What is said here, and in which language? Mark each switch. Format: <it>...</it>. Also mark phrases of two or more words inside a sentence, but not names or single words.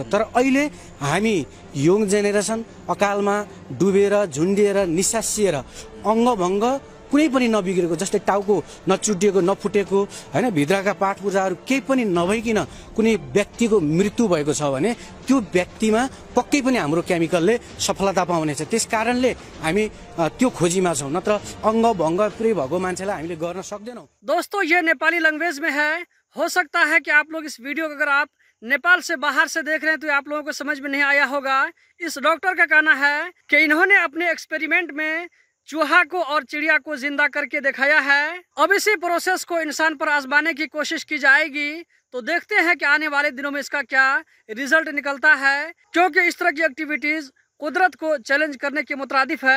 <ne>तर अहिले हामी यङ जेनेरेसन अकालमा डुबेर झुन्डिएर निसासिएर अङ्गभङ्ग कुनै पनि नबिग्रेको, जस्तै टाउको नचुटिएको नफुटेको हैन, भित्रका पाठ पूजाहरू केही पनि नभइकन कुनै व्यक्तिको मृत्यु भएको छ भने त्यो व्यक्तिमा पक्कै पनि हाम्रो केमिकलले सफलता पाउनेछ। त्यसकारणले हामी त्यो खोजीमा छौँ, नत्र अङ्ग भङ्ग पुरै भएको मान्छेलाई हामीले गर्न सक्दैनौँ।</ne> <hi>दोस्तों, ये नेपाली लैंग्वेज में है। हो सकता है कि आप लोग इस वीडियो को अगर आप नेपाल से बाहर से देख रहे हैं तो आप लोगों को समझ में नहीं आया होगा। इस डॉक्टर का कहना है कि इन्होंने अपने एक्सपेरिमेंट में चूहा को और चिड़िया को जिंदा करके दिखाया है। अब इसी प्रोसेस को इंसान पर आजमाने की कोशिश की जाएगी, तो देखते हैं कि आने वाले दिनों में इसका क्या रिजल्ट निकलता है, क्योंकि इस तरह की एक्टिविटीज कुदरत को चैलेंज करने के मुताबिक है।</hi>